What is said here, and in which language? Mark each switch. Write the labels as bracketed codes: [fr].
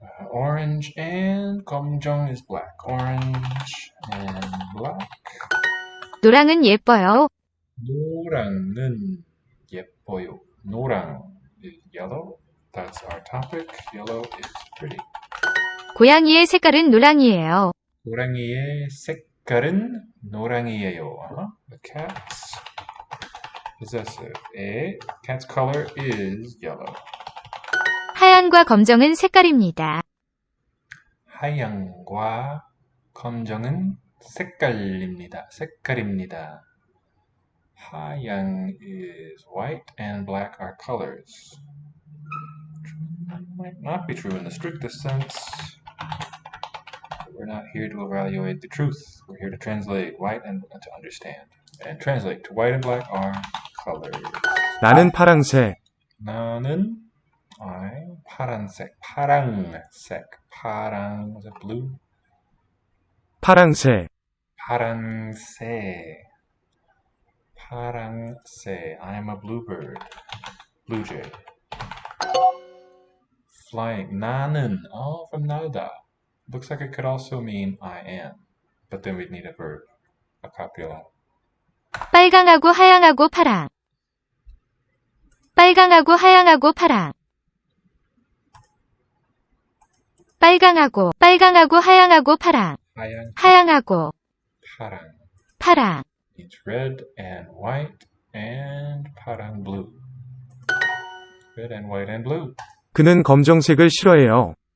[en] Orange and 검정 is black. Orange and black. [ko] 노랑은 예뻐요. 노랑은 예뻐요. [en] 노랑 is yellow. That's our topic. Yellow is pretty. [ko] 고양이의 색깔은 노랑이에요. 고양이의 색깔은 노랑이에요. [en] The cat's possessive. A cat's color is yellow. [ko] 하얀과 검정은 색깔입니다. 하얀과 검정은 색깔입니다. 색깔입니다. [en] 하양 is white and black are colors. Might not be true in the strictest sense. We're not here to evaluate the truth. We're here to translate white and to understand. And translate to white and black are colors. [ko] 나는 파랑색, 나는 파란색, 파랑색, 파랑, [en] was it blue? [ko] 파랑색, 파랑새, 파랑새. [en] I'm a bluebird, blue jay. Flying, 나는, from 나다. Looks like it could also mean I am, but then we'd need a verb, a copula. [ko] 빨강하고 하양하고 파랑. 빨강하고 하양하고 파랑. 빨강하고 하양하고 파랑. 하양하고 파랑. 파랑. [en] It's red and white and 파랑 blue. Red and white and blue. [ko] 그는 검정색을 싫어해요.